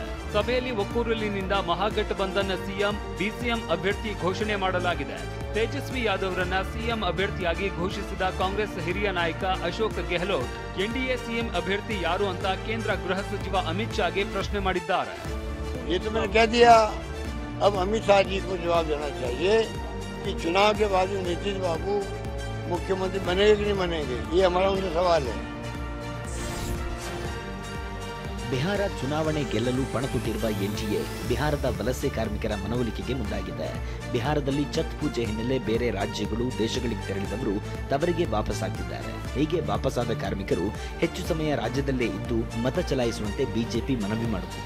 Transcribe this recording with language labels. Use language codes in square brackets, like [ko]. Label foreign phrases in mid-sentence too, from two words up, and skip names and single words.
[kn] ಸಭೆಯಲ್ಲಿ ಒಕ್ಕೂರಲಿನಿಂದ ಮಹಾಗಠಬಂಧನ್ ಸಿಎಂ, ಡಿಸಿಎಂ ಅಭ್ಯರ್ಥಿ ಘೋಷಣೆ ಮಾಡಲಾಗಿದೆ. ತೇಜಸ್ವಿ ಯಾದವ್ ಅವರನ್ನ ಸಿಎಂ ಅಭ್ಯರ್ಥಿಯಾಗಿ ಘೋಷಿಸಿದ ಕಾಂಗ್ರೆಸ್ ಹಿರಿಯ ನಾಯಕ ಅಶೋಕ್ ಗೆಹ್ಲೋಟ್ ಎನ್ಡಿಎ ಸಿಎಂ ಅಭ್ಯರ್ಥಿ ಯಾರು ಅಂತ ಕೇಂದ್ರ ಗೃಹ ಸಚಿವ ಅಮಿತ್ ಶಾಗೆ ಪ್ರಶ್ನೆ ಮಾಡಿದ್ದಾರೆ. [hi] ये तो मैंने कह दिया, अब अमित शाह जी को जवाब देना चाहिए कि चुनाव के बाद नीतीश बाबू मुख्यमंत्री बनेंगे कि नहीं बनेंगे, ये हमारा उनसे सवाल है. [kn] ಬಿಹಾರ ಚುನಾವಣೆ ಗೆಲ್ಲಲು ಪಣತೊಟ್ಟಿರುವ ಎನ್ಡಿಎ ಬಿಹಾರದ ವಲಸೆ ಕಾರ್ಮಿಕರ ಮನವೊಲಿಕೆಗೆ ಮುಂದಾಗಿದೆ. ಬಿಹಾರದಲ್ಲಿ ಛತ್ ಪೂಜೆ ಹಿನ್ನೆಲೆ ಬೇರೆ ರಾಜ್ಯಗಳು, ದೇಶಗಳಿಗೆ ತೆರಳಿದವರು ತವರಿಗೆ ವಾಪಸ್ಸಾಗುತ್ತಿದ್ದಾರೆ. ಹೀಗೆ ವಾಪಸ್ಸಾದ ಕಾರ್ಮಿಕರು ಹೆಚ್ಚು ಸಮಯ ರಾಜ್ಯದಲ್ಲೇ ಇದ್ದು ಮತ ಚಲಾಯಿಸುವಂತೆ ಬಿಜೆಪಿ ಮನವಿ ಮಾಡುತ್ತಿದೆ.